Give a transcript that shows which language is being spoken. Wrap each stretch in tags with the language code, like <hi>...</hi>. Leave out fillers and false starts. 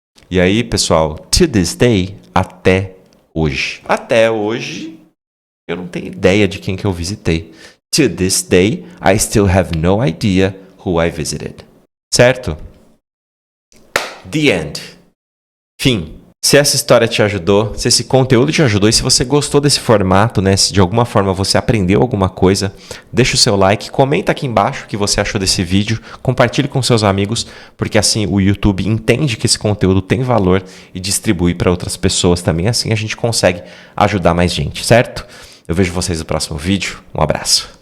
<pt>E aí, pessoal,</pt> <en>to this day,</en> <pt>até hoje. Até hoje, eu não tenho ideia de quem que eu visitei.</pt> <en>To this day, I still have no idea who I visited.</en> <pt>Certo?</pt> <en>The end.</en> <pt>Fim. Se essa história te ajudou, se esse conteúdo te ajudou e se você gostou desse formato, né, se de alguma forma você aprendeu alguma coisa, deixa o seu like, comenta aqui embaixo o que você achou desse vídeo, compartilhe com seus amigos, porque assim o YouTube entende que esse conteúdo tem valor e distribui para outras pessoas também, assim a gente consegue ajudar mais gente, certo? Eu vejo vocês no próximo vídeo, um abraço.</pt>